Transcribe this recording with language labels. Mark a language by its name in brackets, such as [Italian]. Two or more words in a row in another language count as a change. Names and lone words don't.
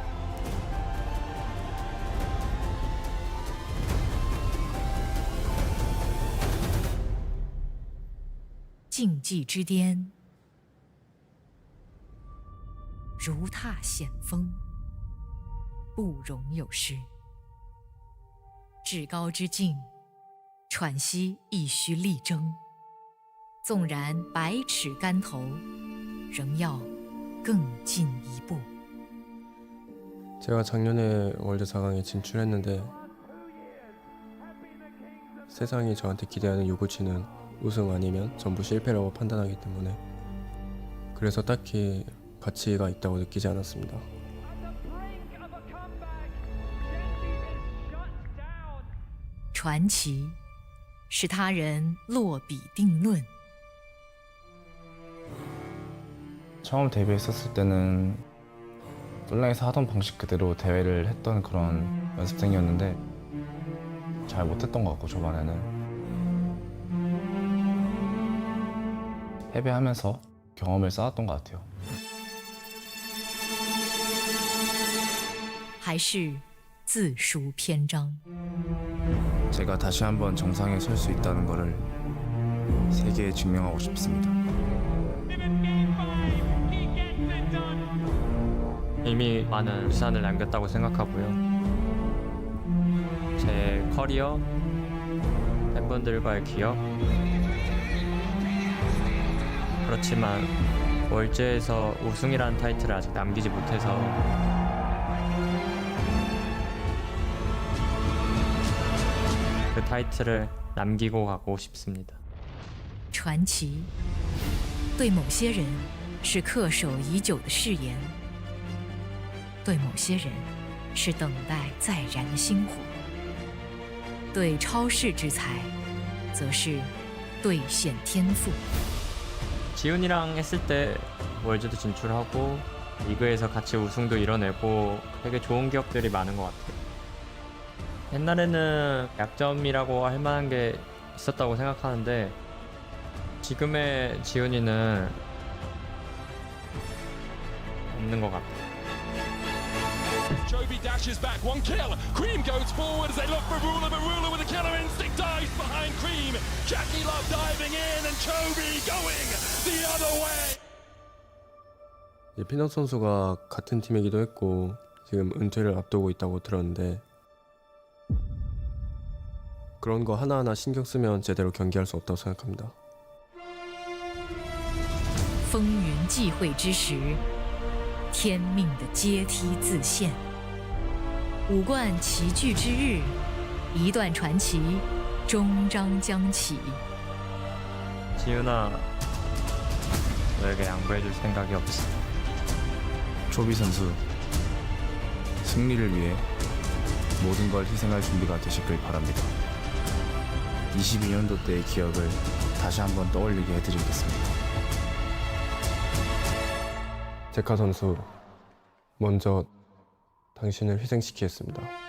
[Chinese] 竞技之巅，如踏险峰，不容有失。至高之境，喘息亦须力争。纵然百尺竿头，仍要更进一步。 [Korean] 제가 작년에 월드 4강에 진출했는데 세상이 저한테 기대하는 요구치는 우승 아니면 전부 실패라고 판단하기 때문에 그래서 딱히 가치가 있다고 느끼지 않았습니다. [Chinese] 传奇是他人落笔定论。 [Korean] 처음 데뷔했었을 때는 온라인에서 하던 방식 그대로 대회를 했던 그런 연습생이었는데 잘 못했던 것 같고 초반에는 패배하면서 경험을 쌓았던 것 같아요. [Chinese] 还是自书篇章。 [Korean] 제가 다시 한번 정상에 설 수 있다는 것을 세계에 증명하고 싶습니다. 이미 많은 유산을 남겼다고 생각하고요. 제 커리어, 팬분들과의 기억, 그렇지만 월즈에서 우승이라는 타이틀을 아직 남기지 못해서 그 타이틀을 남기고 가고 싶습니다. [Chinese] 传奇对某些人是恪守已久的誓言，对某些人是等待再燃的星火，对超世之才，则是兑现天赋。 [Korean] 지훈이랑 했을 때 월즈도 진출하고 리그에서 같이 우승도 이뤄내고 되게 좋은 기억들이 많은 것 같아요. 옛날에는 약점이라고 할 만한 게 있었다고 생각하는데 지금의 지훈이는 없는 것 같아요. [English] Joby dashes back, one kill. Cream goes forward as they look for Ruler, but Ruler with a killer instinct dives behind Cream. Jackie Love diving in and Joby going the other way. [Korean] 피넛 선수가 같은 팀이기도 했고 지금 은퇴를 앞두고 있다고 들었는데 그런 거 하나하나 신경 쓰면 제대로 경기할 수 없다고 생각합니다. [Chinese] 风云际会之时，天命的阶梯自现。五冠齐聚之日，一段传奇终章将起。 [Korean] 지훈아, 너에게 양보해줄 생각이 없어. 조비 선수, 승리를 위해 모든 걸 희생할 준비가 되시길 바랍니다. 22년도 때의 기억을 다시 한번 떠올리게 해드리겠습니다. 제카 선수, 먼저 당신을 희생시키겠습니다.